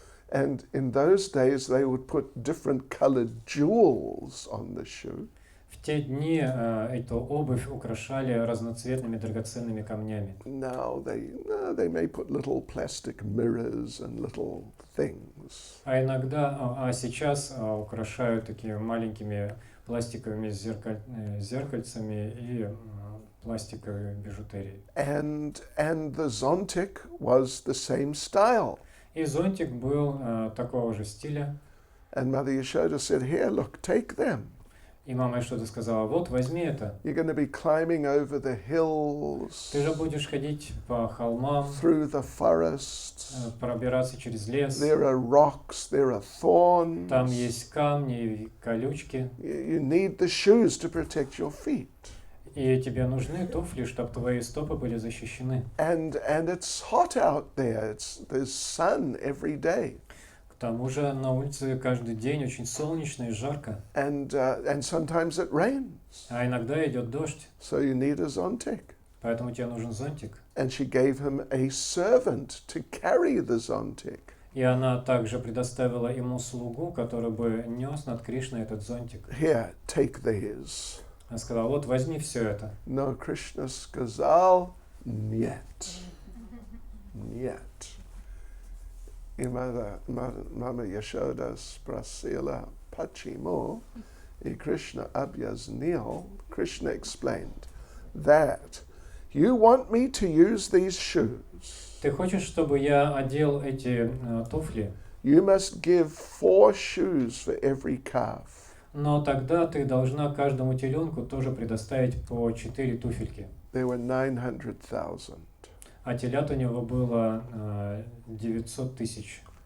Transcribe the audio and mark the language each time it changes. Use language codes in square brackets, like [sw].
[en] And in those days they would put different colored jewels on the shoe. [ru] В те дни эту обувь украшали разноцветными драгоценными камнями. [en] Now they may put little plastic mirrors and little things. [ru] А сейчас украшают такими маленькими пластиковыми зеркальцами и пластиковой бижутерией. [en] And the zontic was the same style. [ru] И зонтик был такого же стиля. [en] And Mother Yashoda said, "Here, look, take them. [ru] И мама что-то сказала: вот, возьми это. [en] You're going to be climbing over the hills, [ru] Ты же будешь ходить по холмам, [en] through the forests. [ru] пробираться через лес. [en] There are rocks, there are thorns. [ru] Там есть камни и колючки. [en] You need the shoes to protect your feet. [ru] И тебе нужны туфли, чтобы твои стопы были защищены. [en] And it's hot out there. There's sun every day. [ru] К тому же на улице каждый день очень солнечно и жарко. [en] And sometimes it rains. [ru] А иногда идет дождь. [en] So you need a zontic. [ru] Поэтому тебе нужен зонтик. [en] And she gave him a servant to carry the zontic. [ru] И она также предоставила ему слугу, который бы нес над Кришной этот зонтик. [en] Here, take these. [ru] Она сказала: вот, возьми все это. [en] No, [ru] Krishna сказал, нет. Нет. И мама Яшода спросила, почему, и Krishna объяснил, [en] Krishna explained that you want me to use these shoes. [ru] Ты хочешь, чтобы я одел эти туфли? [en] You must give 4 shoes for every calf. [ru] Но тогда ты должна каждому теленку тоже предоставить по 4 туфельки. [en] There were 900,000. [ru] А телят у него было 900 тысяч.